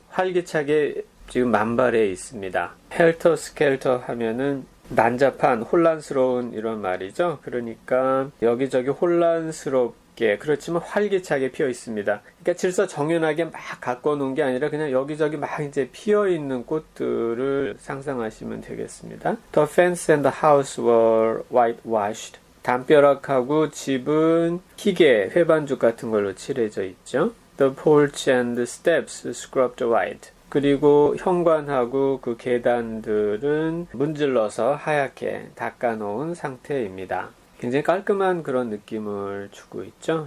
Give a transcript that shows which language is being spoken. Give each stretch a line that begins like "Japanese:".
Korean: 활기차게 지금 만발해 있습니다. helter-skelter 하면은 난잡한, 혼란스러운 이런 말이죠. 그러니까 여기저기 혼란스럽게, 그렇지만 활기차게 피어 있습니다. 그러니까 질서 정연하게 막 갖고 놓은 게 아니라 그냥 여기저기 막 이제 피어 있는 꽃들을 상상하시면 되겠습니다.
English: The fence and the house were whitewashed.
Korean: 담벼락하고 집은 희게, 회반죽 같은 걸로 칠해져 있죠.
English: The porch and the steps scrubbed white.
Korean: 그리고 현관하고 그 계단들은 문질러서 하얗게 닦아놓은 상태입니다. 굉장히 깔끔한 그런 느낌을 주고 있죠.